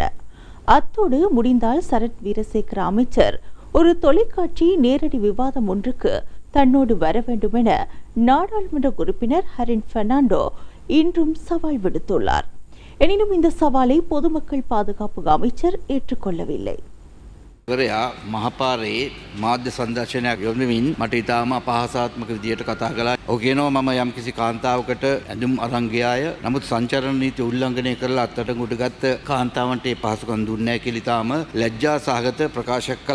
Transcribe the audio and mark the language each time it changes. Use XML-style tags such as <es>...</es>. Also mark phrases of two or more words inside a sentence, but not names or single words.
<ta>அத்தோடு முடிந்தால் சரத் வீரசேகர அமைச்சர் ஒரு தொலைக்காட்சி நேரடி விவாதம் ஒன்றுக்கு தன்னோடு வர வேண்டுமென நாடாளுமன்ற உறுப்பினர் ஹரின் பெர்னாண்டோ இன்றும் சவால் விடுத்துள்ளார். எனினும் இந்த சவாலை பொதுமக்கள் பாதுகாப்பு அமைச்சர் ஏற்றுக்கொள்ளவில்லை.</ta> <si>මහපාරේ මාධ්‍ය සංදර්ශනයක් යොදමින් මට ඉතාම අපහාසාත්මක විදියට කතා කළා. ඔහු කියනවා මම යම්කිසි කාන්තාවකට ඇඳුම් අරන් ගියාය. නමුත් සංචරණ නීති උල්ලංඝනය කරලා අත්අඩංගුවට ගත්ත කාන්තාවන්ට ඒ පහසුකම් දුන්නේ නැහැ කියලා ඉතාම ලැජ්ජා සහගත ප්‍රකාශයක් කළා.</si>